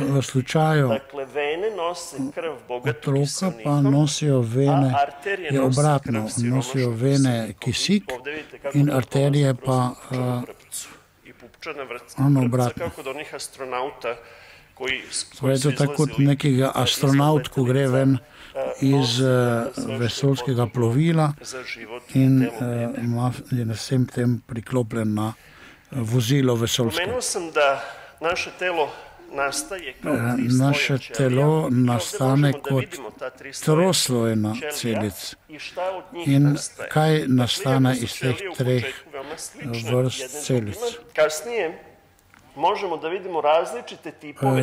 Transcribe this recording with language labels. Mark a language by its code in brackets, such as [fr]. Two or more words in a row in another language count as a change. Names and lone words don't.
[sl] V slučaju [sr] dakle, vene nose krv bogatu [sl] otroka pa [sr] kiselnikom, [sl] nosijo vene, [sr] a arterije [sl] je [sr] nose [sl] obratno, [sr] krv [sl] nosijo [sr] siromašnog [sl] vene [sr] kiselnikom. [sl] kisik [sr] Ovde vidite kako [sl] in [sr] to [sl] arterije [sr] prolazi [sl] pa [sr] kroz pupčanu vrpcu. I pupčana [sl] ono [sr] vrpca, [sl] obratno. [sr] kako od onih astronauta koji [sl] Torej, [sr] su [sl] to tako kot [sr] izlazili [sl] nekega astronaut, ko gre ven iz vesoljskega plovila [sr] za život [sl] in [sr] telo bebe. [sl] je na vsem tem priklopljen na vozilo vesoljsko. [sr] Pomenuo sam da naše telo nastaje kao tri sloja [sl] Naše [sr] ćelija. [sl] telo [sr] I ovde [sl] nastane [sr] možemo da [sl] kot [sr] vidimo ta tri sloja [sl] troslojna [sr] ćelija [sl] celica. [sr] i šta od njih [sl] In [sr] nastaje. [sl] kaj [sr] Dakle, [sl] nastane [sr] iako su [sl] iz teh [sr] ćelije u [sl] treh [sr] početku veoma slične [sl] vrst [sr] jedne [sl] celic? [sr] drugima, kasnije možemo da vidimo različite tipove